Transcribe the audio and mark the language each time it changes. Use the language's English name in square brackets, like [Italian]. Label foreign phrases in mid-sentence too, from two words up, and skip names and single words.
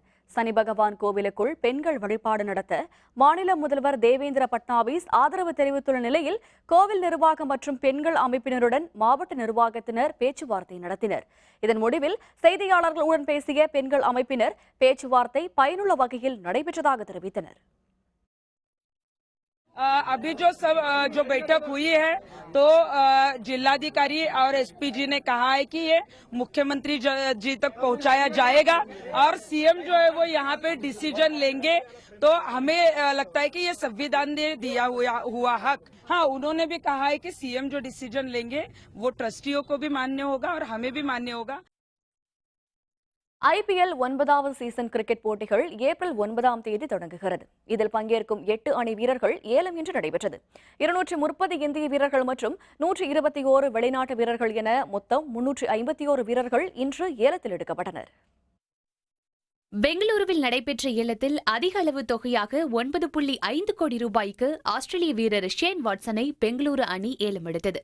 [Tamil] சனி பகவான் கோவிலுக்குள் பெண்கள் வழிபாடு நடத்த மாநில முதல்வர் தேவேந்திர பட்னாவிஸ் ஆதரவு தெரிவித்துள்ள நிலையில் கோவில் நிர்வாகம் மற்றும் பெண்கள் அமைப்பினருடன் மாவட்ட நிர்வாகத்தினர் பேச்சுவார்த்தை நடத்தினர். இதன் முடிவில் செய்தியாளர்களுடன் பேசிய பெண்கள் அமைப்பினர் பேச்சுவார்த்தை பயனுள்ள வகையில் நடைபெற்றதாக தெரிவித்தனர். [Hindi] अभी जो बैठक हुई है तो जिलाधिकारी और एसपी जी ने कहा है कि ये मुख्यमंत्री जी तक पहुंचाया जाएगा और सीएम जो है वो यहाँ पे डिसीजन लेंगे. तो हमें लगता है कि ये संविधान ने दिया हुआ हक. हाँ, उन्होंने भी कहा है कि सीएम जो डिसीजन लेंगे वो ट्रस्टियों को भी मान्य होगा और हमें भी मान्य होगा. [Tamil] IPL 9வது சீசன் கிரிக்கெட் போட்டிகள் ஏப்ரல் 9ஆம் தேதி தொடங்குகிறது. இதில் பங்கேற்கும் 8 அணி வீரர்கள் ஏலம் இன்று நடைபெற்றது. 230 இந்திய வீரர்கள் மற்றும் 121 வெளிநாட்டு வீரர்கள் என மொத்தம் 351 வீரர்கள் இன்று ஏலத்தில் எடுக்கப்பட்டனர். பெங்களூருவில் நடைபெற்ற ஏலத்தில் அதிக அளவு தொகையாக 9.5 கோடி ரூபாய்க்கு ஆஸ்திரேலிய வீரர் ஷேன் வாட்சனை பெங்களூரு அணி ஏலம் எடுத்தது.